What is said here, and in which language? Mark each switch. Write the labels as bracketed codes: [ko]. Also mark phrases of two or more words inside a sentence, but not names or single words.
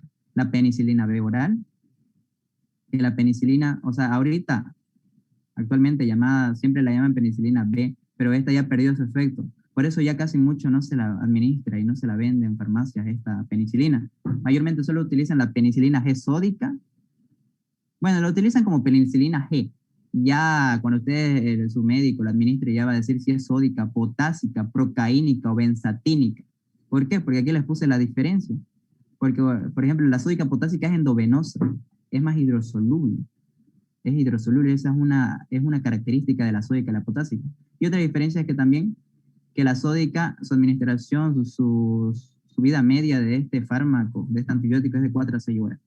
[es] La penicilina B oral y la penicilina, o sea, ahorita, actualmente siempre la llaman penicilina B, pero esta ya perdió su efecto. Por eso ya casi mucho no se la administra y no se la vende en farmacias esta penicilina. Mayormente solo utilizan la penicilina G sódica. Bueno, la utilizan como penicilina G. Ya cuando usted, su médico, la administre, ya va a decir si es sódica, potásica, procaínica o benzatínica. ¿Por qué? Porque aquí les puse la diferencia. Porque, por ejemplo, la sódica potásica es endovenosa, es más hidrosoluble. Es hidrosoluble, esa es una característica de la sódica, la potásica. Y otra diferencia es que también, que la sódica, su administración, su vida media de este fármaco, de este antibiótico, es de 4 a 6 horas.